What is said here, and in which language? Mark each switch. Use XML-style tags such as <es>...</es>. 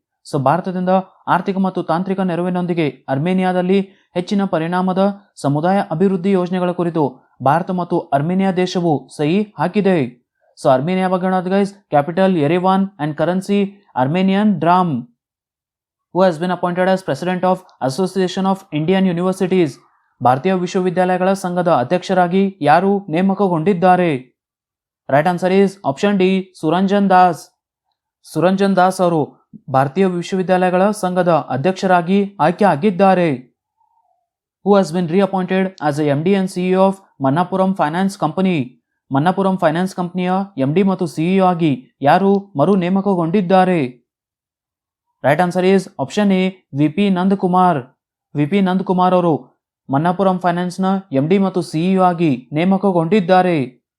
<kn>So ಭಾರತದಿಂದ ಆರ್ಥಿಕ ಮತ್ತು ತಾಂತ್ರಿಕ ನೆರವಿನೊಂದಿಗೆ ಅರ್ಮೇನಿಯಾದಲ್ಲಿ ಹೆಚ್ಚಿನ ಪರಿಣಾಮದ ಸಮುದಾಯ ಅಭಿವೃದ್ಧಿ ಯೋಜನೆಗಳ ಕುರಿತು ಭಾರತ ಮತ್ತು ಅರ್ಮೇನಿಯಾ ದೇಶವು ಸಹಿ ಹಾಕಿದೆ.</kn> <en>So Armenia ಬಗ್ಗೆ guys, capital Yerevan and currency Armenian dram. Who has been appointed as President of Association of Indian Universities?</en> <kn>ಭಾರತೀಯ ವಿಶ್ವವಿದ್ಯಾಲಯಗಳ ಸಂಘದ ಅಧ್ಯಕ್ಷರಾಗಿ ಯಾರು ನೇಮಕಗೊಂಡಿದ್ದಾರೆ?</kn> <en>right answer is option D,</en> <kn>Suranjan Das. Suranjan Das ಅವರು ಭಾರತೀಯ ವಿಶ್ವವಿದ್ಯಾಲಯಗಳ ಸಂಘದ ಅಧ್ಯಕ್ಷರಾಗಿ ಆಯ್ಕೆ ಆಗಿದ್ದಾರೆ.</kn> <en>Who has been reappointed as a MD and CEO of Manappuram finance company?</en> <kn>ಮನ್ನಪುರಂ finance ಕಂಪನಿಯ MD ಮತ್ತು CEO ಆಗಿ ಯಾರು ಮರು ನೇಮಕಗೊಂಡಿದ್ದಾರೆ?</kn> <en>right answer is option A,</en> <kn>VP Nandakumar. VP Nandakumar ಅವರು ಮನ್ನಪುರಂ ಫೈನಾನ್ಸ್ನ MD ಮತ್ತು CEO ಆಗಿ ನೇಮಕಗೊಂಡಿದ್ದಾರೆ.</kn>